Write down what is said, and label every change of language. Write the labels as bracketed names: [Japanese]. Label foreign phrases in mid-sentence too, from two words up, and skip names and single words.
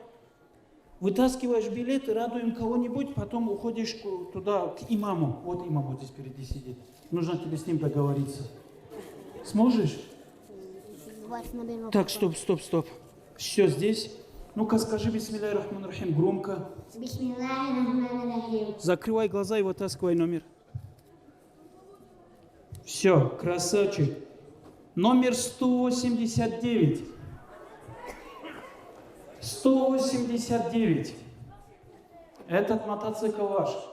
[Russian] Вытаскиваешь билет и радуем кого-нибудь, потом уходишь туда, к имаму. Вот имам вот здесь впереди сидит. Нужно тебе с ним договориться. Сможешь? Так, стоп. Все здесь. Ну-ка скажи [Arabic] بسم الله الرحمن الرحيم [Russian] громко. [Arabic] بسم الله الرحمن الرحيم. [Russian] Закрывай глаза и вытаскивай номер. Все, красавчик. Номер 189. 189. Этот мотоцикл ваш.